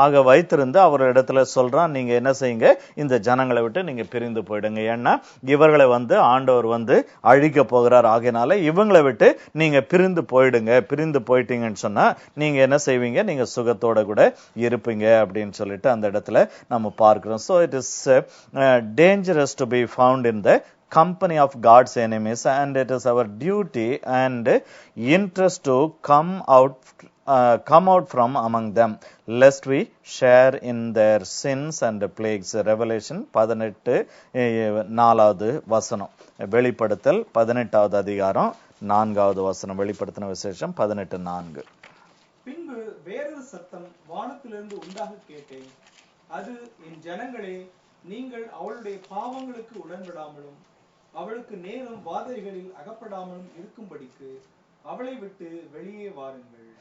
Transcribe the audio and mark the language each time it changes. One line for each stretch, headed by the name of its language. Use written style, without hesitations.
Tamil: வைத்திருந்து அவரிடத்துல சொல்றான், நீங்க என்ன செய்யுங்க, இந்த ஜனங்களை விட்டு நீங்க பிரிந்து போயிடுங்க, ஏன்னா இவர்களை ஆண்டவர் அழிக்க போகிறார். ஆகையினால இவங்களை விட்டு நீங்க பிரிந்து போயிடுங்க. பிரிந்து போயிட்டீங்கன்னு சொன்னா நீங்க என்ன செய்வீங்க, நீங்க சுகத்தோட கூட இருப்பீங்க அப்படின்னு சொல்லிட்டு அந்த இடத்துல நம்ம பார்க்கிறோம்.
English: So it is dangerous to be found in the company of God's enemies, and it is our duty and interest to come out from among them, lest we share in their sins and plagues.
Tamil: Revelation 18:4 வசனம். வெளிப்படுத்தல் 18வது அதிகாரம் 4வது வசனம். வெளிப்படுத்தின விசேஷம் 18:4. பின்பு வேறொரு சத்தம் வானத்திலிருந்து உண்டாக கேட்டேன். அது, என் ஜனங்களே, நீங்கள் அவளுடைய பாவங்களுக்கு உடன்படாமலும் அவளுக்கு நேரும் வாதைகளில் அகப்படாமலும் இருக்கும்படிக்கு அவளை விட்டு வெளியே வாருங்கள்.